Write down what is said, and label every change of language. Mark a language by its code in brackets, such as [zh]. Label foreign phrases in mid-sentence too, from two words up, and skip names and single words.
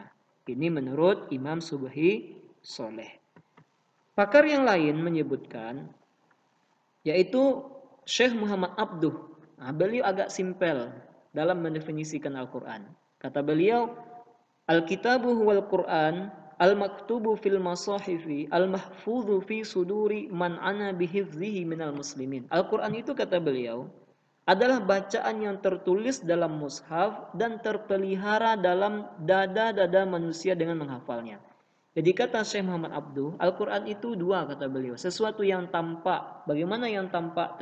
[id] Ini menurut Imam Subhi Soleh. Pakar yang lain menyebutkan, yaitu Syekh Muhammad Abduh. Nah, beliau agak simpel dalam mendefinisikan Al-Quran. Kata beliau, [ar] الكتاب هو القرآن المكتوب في المصاحف المحفوظ في صدور من عني بحفظه من المسلمين. [id] Al-Quran itu kata beliau adalah bacaan yang tertulis dalam mushaf dan terpelihara dalam dada-dada manusia dengan menghafalnya. Jadi kata Syekh Muhammad Abduh, Al-Quran itu dua kata beliau. Sesuatu yang tampak. Bagaimana yang tampak?